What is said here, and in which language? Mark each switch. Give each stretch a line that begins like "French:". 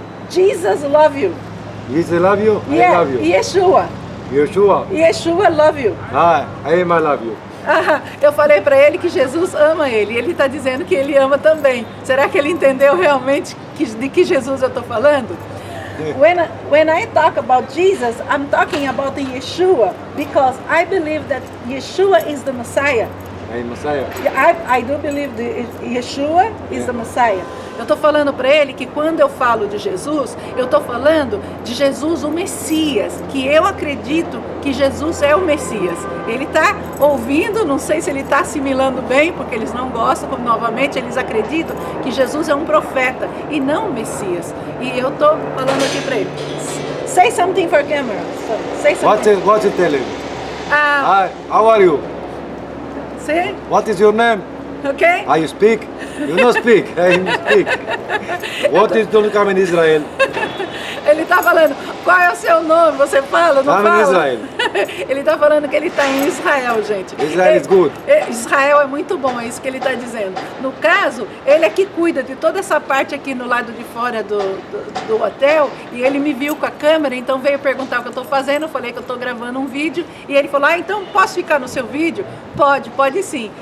English: Jesus love you. Jesus love you. Yeah, I love you. Yeshua. Yeshua. Yeshua love you. I love you.
Portuguese: Eu falei para ele que Jesus ama ele, e ele está dizendo que ele ama também. Será que ele entendeu realmente de que Jesus eu estou falando?
English: When I talk about Jesus, I'm talking about the Yeshua, because I believe that Yeshua is the Messiah. I'm Messiah. I do believe that Yeshua is the Messiah.
Portuguese: Eu estou falando para ele que quando eu falo de Jesus, eu estou falando de Jesus o Messias, que eu acredito que Jesus é o Messias. Ele está ouvindo, não sei se ele está assimilando bem, porque eles não gostam, como novamente eles acreditam que Jesus é um profeta e não o Messias. E eu estou falando aqui para ele.
English: Say something for camera. Say something. What's it telling? Hi, how are you? Say, What is your name? okay? I speak. You don't speak. I speak. What is to come in Israel?
Portuguese: Ele está falando, qual é o seu nome? Você fala, não
English: I'm
Portuguese: fala?
English: in Israel.
Portuguese: Ele está falando que ele está em Israel, gente.
English: Israel is good.
Portuguese: Israel é muito bom, é isso que ele está dizendo. No caso, ele é que cuida de toda essa parte aqui no lado de fora do hotel, e ele me viu com a câmera, então veio perguntar o que eu estou fazendo, eu falei que eu estou gravando um vídeo, e ele falou, então posso ficar no seu vídeo? Pode sim.